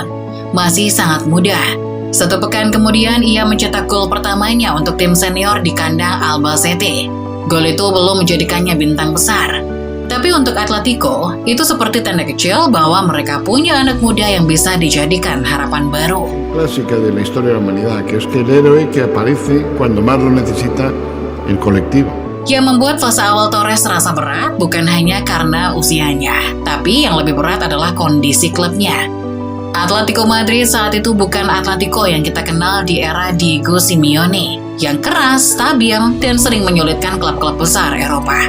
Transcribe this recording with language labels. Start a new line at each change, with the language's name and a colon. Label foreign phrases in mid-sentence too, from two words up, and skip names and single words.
Indonesian: Masih sangat muda. Satu pekan kemudian ia mencetak gol pertamanya untuk tim senior di kandang Albacete. Gol itu belum menjadikannya bintang besar. Tapi untuk Atletico, itu seperti tanda kecil bahwa mereka punya anak muda yang bisa dijadikan harapan baru.
Spanish: Clásica de la historia de la humanidad, que es que el héroe que aparece cuando más lo necesita el colectivo.
Indonesian: Yang membuat fase awal Torres terasa berat bukan hanya karena usianya, tapi yang lebih berat adalah kondisi klubnya. Atletico Madrid saat itu bukan Atletico yang kita kenal di era Diego Simeone, yang keras, stabil, dan sering menyulitkan klub-klub besar Eropa.